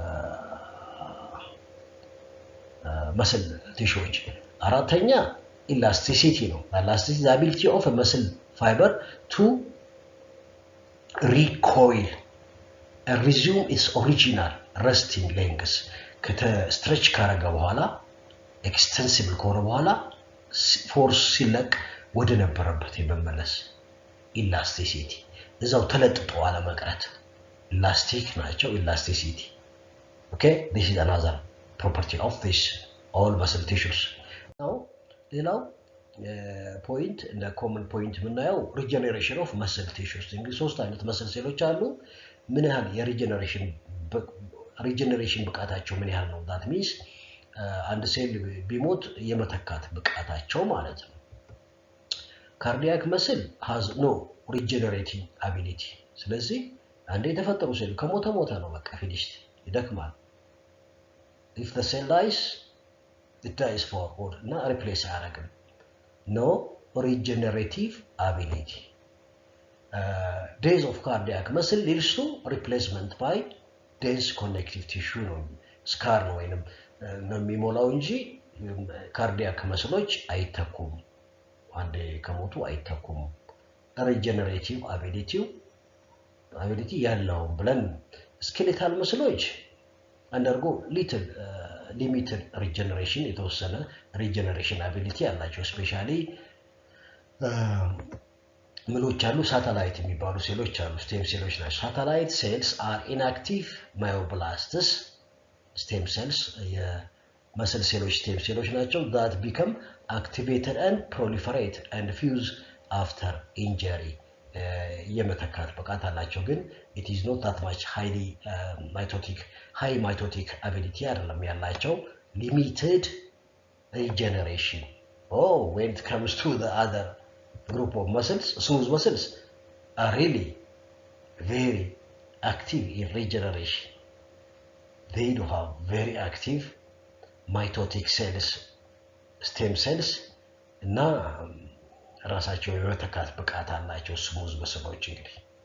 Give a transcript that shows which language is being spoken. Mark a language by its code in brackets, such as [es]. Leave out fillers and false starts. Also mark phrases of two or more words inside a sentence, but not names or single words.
[en] muscle [am] ቲሹዎች አራተኛ [en] elasticity ነው elasticity the ability of a muscle fiber to recoil and resume its original resting length [am] ከተስትሬች ካረገ በኋላ extensible ከሆነ በኋላ ፎርስ ሲለቅ ወደ ነበረበት የመመለስ elasticity እዛው ተለጥጦ አለመቅረት elastic ናቸው [en] elasticity okay this is another property of this all muscle tissues now [am] ሌላው point እና [en] common point [am] ምናየው [en] regeneration of muscle tissues [am] እንግዲህ ሶስት አይነት muscle ሴሎች አሉ ምን ያህል የሪጀነሬሽን ብቃታቸው ምን ያህል ነው [en] that means [am] አንድ ሴል ቢሞት የመተካት ብቃታቸው ማለት ነው [en] cardiac muscle has no regenerating ability [am] ስለዚህ አንዴ የተፈጠሩ ሴል ከሞተ ነው በቃ finished ይደክማል [en] if the cell dies it dies forward እና replace አያደርግም no regenerative ability death of cardiac muscle leads to replacement by dense connective tissue [am] ነው scar ነው ወይንም ነው የሚሞላው እንጂ cardiac muscles አይተኩም አንዴ ከሞቱ አይተኩም [en] regenerative ability [am] ያለው ብለን [en] skeletal muscles [am] አንደርጎ [en] little limited regeneration [am] የተወሰነ [en] regeneration ability [am] ያላቸው ስፔሻሊ ምሎች አሉ ሳተላይት የሚባሉ ሴሎች አሉ ስቴም ሴሎች ናቸው [en] satellite cells are inactive myoblasts stem cells [am] የመስል ሴሎች ስቴም ሴሎች ናቸው [en] that become activated and proliferate and fuse after injury [am] የመተካት ብቃት አላቸው ግን [en] it is not that much high mitotic ability አይደለም ያላቸው limited regeneration when it comes to the other group of muscles smooth muscles are really very active in regeneration they do have very active mitotic cells stem cells [am] እና ራሳቸው የመተካት ብቃት አላቸው ስሙዝ መስሎች እንግዲህ